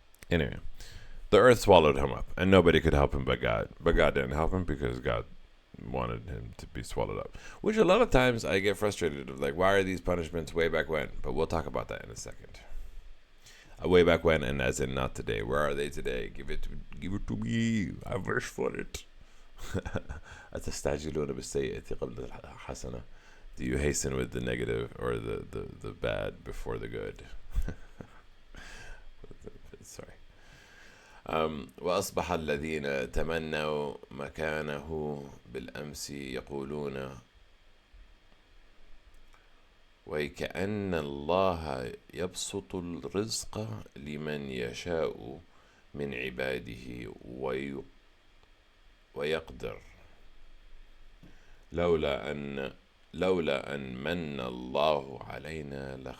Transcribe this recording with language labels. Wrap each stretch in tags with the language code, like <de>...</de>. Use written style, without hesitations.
<en>Anyway, the earth swallowed him up, and nobody could help him but God. But God didn't help him because God wanted him to be swallowed up. Which a lot of times I get frustrated of, like, why are these punishments way back when? But we'll talk about that in a second. Way back when, and as in not today. Where are they today? Give it to me. I wish for it.</en> <ar>أتستعجلون بالسيئة قبل الحسنة.</ar> <en>Do you hasten with the negative or the bad before the good? Sorry.</en> <ar>وأصبح الذين تمنوا مكانه بالأمس يقولون وكأن الله يبسط الرزق لمن يشاء من عباده ويقدر لولا أن من الله علينا</ar>